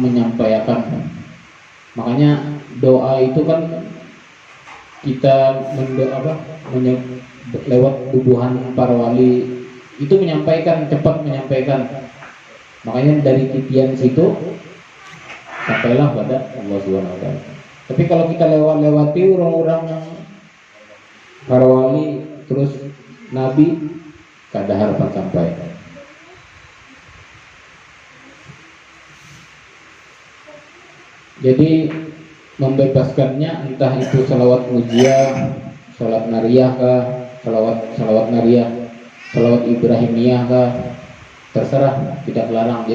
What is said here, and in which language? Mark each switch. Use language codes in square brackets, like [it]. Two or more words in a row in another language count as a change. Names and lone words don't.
[id] Makanya doa itu kan kita lewat tubuhan para wali itu cepat menyampaikan. Makanya dari titian situ sampailah pada Allah [ar] سبحانه وتعالى. [id] Tapi kalau kita lewati orang-orang para wali terus nabi, kada harapan sampai. Jadi membebaskannya entah itu salawat mujiyah, salat nariyah kah, salawat nariyah, salawat ibrahimiyah kah, terserah, tidak melarang.